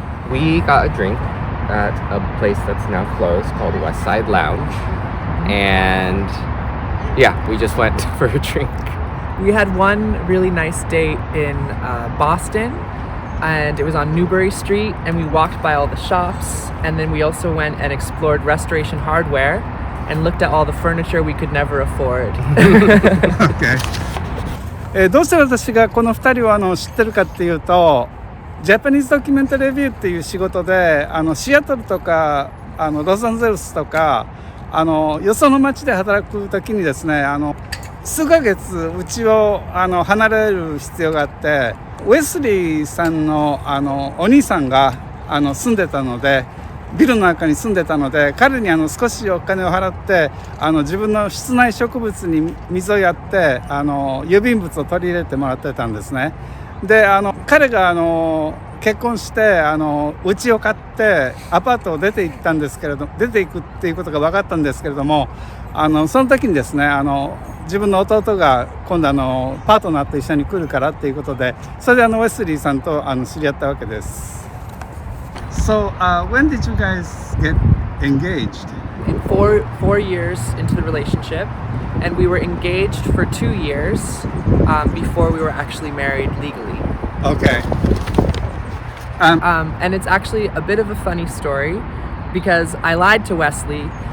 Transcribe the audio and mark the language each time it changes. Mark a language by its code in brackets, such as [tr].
[en] We got a drink at a place that's now closed called West Side Lounge, and yeah, we just went for a drink. We had one really nice date in Boston, and it was on Newbury Street, and we walked by all the shops, and then we also went and explored Restoration Hardware and looked at all the furniture we could never afford. Okay. [ja] どうして私がこの2人を知ってるかっていうと、ジャパニーズドキュメンタリーレビューっていう仕事でシアトルとかロサンゼルスとかよその町で働く時にですね数ヶ月うちを離れる必要があって、ウェスリーさんのお兄さんが住んでたので、ビルの中に住んでたので、彼に少しお金を払って自分の室内植物に水をやって郵便物を取り入れてもらってたんですね。で彼が結婚して家を買ってアパートを出て行ったんですけれど、出ていくっていうことが分かったんですけれども、その時にですね自分の弟が今度パートナーと一緒に来るからっていうことで、それでウェスリーさんと知り合ったわけです。 [en] So, when did you guys get engaged? 4 years into the relationship, and we were engaged for 2 years before we were actually married legally. Okay. And it's actually a bit of a funny story because I lied to Wesley.